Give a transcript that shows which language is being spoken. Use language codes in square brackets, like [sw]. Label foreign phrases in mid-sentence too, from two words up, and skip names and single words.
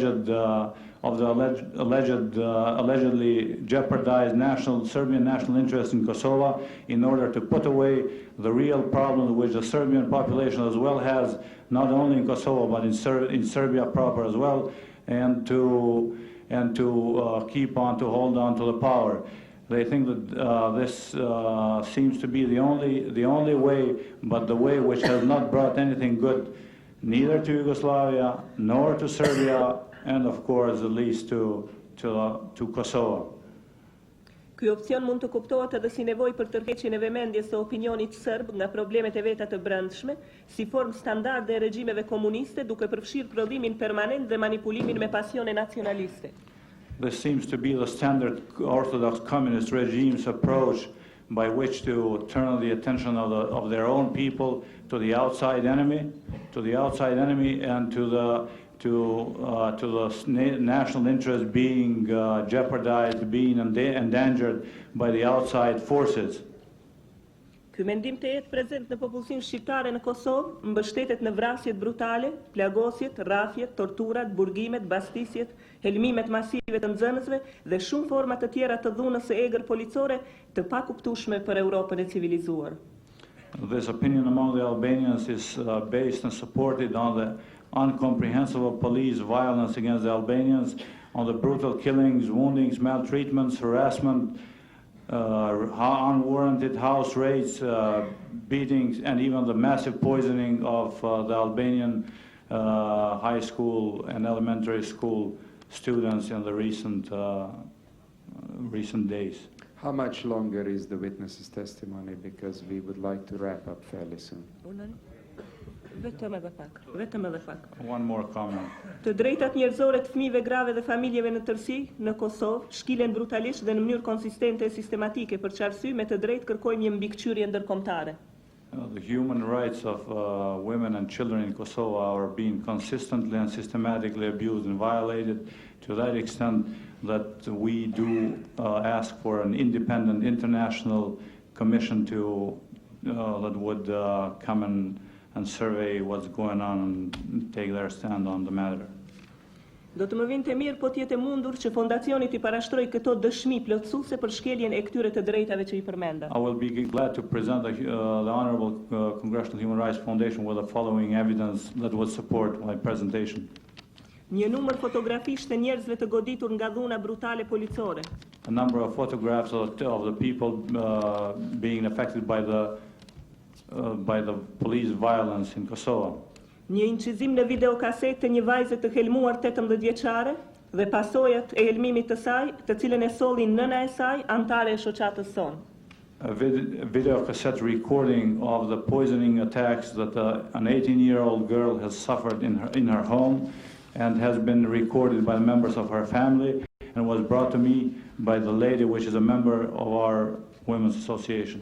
[en] allegedly jeopardized Serbian national interest in Kosovo, in order to put away the real problem which the Serbian population as well has, not only in Kosovo but in Serbia proper as well, and to hold on to the power. They think that this seems to be the only way, but the way which has not brought anything good, neither to Yugoslavia nor to Serbia, and of course at least to Kosovo. [sq] Ky opcion mund të kuptohet edhe si nevojë për tërheqjen e vëmendjes së opinionit serb nga problemet e veta të brendshme, si formë standarde e regjimeve komuniste, duke përfshirë prodhimin permanent dhe manipulimin me pasione nacionaliste. [en] This seems to be the standard Orthodox communist regime's approach by which to turn the attention of their own people to the outside enemy, and to the national interest being jeopardized, being endangered by the outside forces. [sq] Ky mendim të jetë prezent në popullsinë shqiptare në Kosovë mbështetet në vrasjet brutale, plagosjet, rrafjet, torturat, burgimet, bastisjet, helmimet masive të nxënësve dhe shumë forma të tjera të dhunës së egër policore të pakuptueshme për Europën e civilizuar. [en] This opinion among the Albanians is based and supported on the incomprehensible police violence against the Albanians, on the brutal killings, woundings, maltreatments, harassment, unwarranted house raids, beatings, and even the massive poisoning of the Albanian high school and elementary school students in the recent days. How much longer is the witness's testimony? Because we would like to wrap up fairly soon. [sq] Vetëm edhe pak. [en] One more comment. [sq] Të drejtat njerëzore të fëmijëve grave dhe familjeve në tërësi në Kosovë shkilen brutalisht dhe në mënyrë konsistente e sistematike, për çfarësy me të drejtë kërkojmë një mbikëqyrje ndërkombëtare. [en] The human rights of women and children in Kosovo are being consistently and systematically abused and violated to that extent that we do ask for an independent international commission that would come and survey what's going on and take their stand on the matter. [sq] Do të më vinte mirë po të jetë mundur që fondacioni t'i parashtrojë këto dëshmi plotësuese për shkeljen e këtyre të drejtave që I përmenda. [en] I will be glad to present the Honorable Congressional Human Rights Foundation with the following evidence that would support my presentation. [sq] Një numër fotografish të njerëzve të goditur nga dhuna brutale policore. [en] A number of photographs of the people being affected by the police violence in Kosovo. [sq] Një incizim në videokaset të një vajze të helmuar 18 vjeçare dhe pasojat e helmimit të saj, të cilën e solli nëna e saj, antare e shoqatës sonë. [en] A video cassette recording of the poisoning attacks that an 18-year-old girl has suffered in her home and has been recorded by members of her family and was brought to me by the lady which is a member of our Women's Association.